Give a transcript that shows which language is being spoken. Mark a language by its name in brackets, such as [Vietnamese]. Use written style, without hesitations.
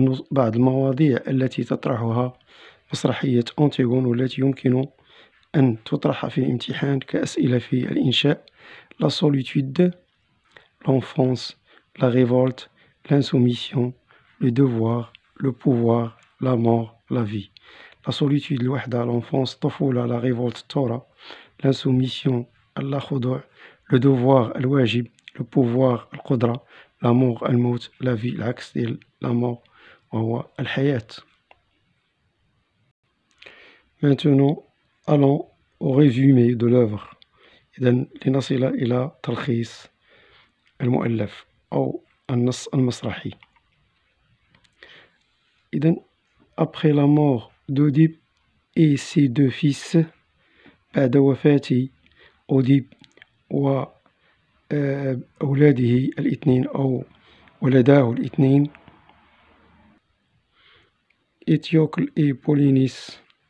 [Arabic] بعض المواضيع التي تطرحها مسرحية أنتيغون والتي يمكن أن تطرح في الامتحان كأسئلة في الإنشاء: [French] la solitude, l'enfance, la révolte, l'insoumission, le devoir, le pouvoir, la mort, la vie. La solitude الوحدة، l'enfance الطفولة، la révolte الثورة، l'insoumission اللاخضوع، le devoir الواجب، le pouvoir القدرة، la mort الموت، la vie [Arabic] العكس ديال [French] la mort [Arabic] وهو الحياة. [French] Maintenant, allons au résumé de l'œuvre. [Arabic] إذن لنصل إلى تلخيص المؤلف أو النص المسرحي. إذن [French] après la mort d'Oedipe et ses deux fils، [Arabic] بعد وفاة أوديب وأولاده الاثنين أو ولداه الاثنين، إتيوكل et بولينيس،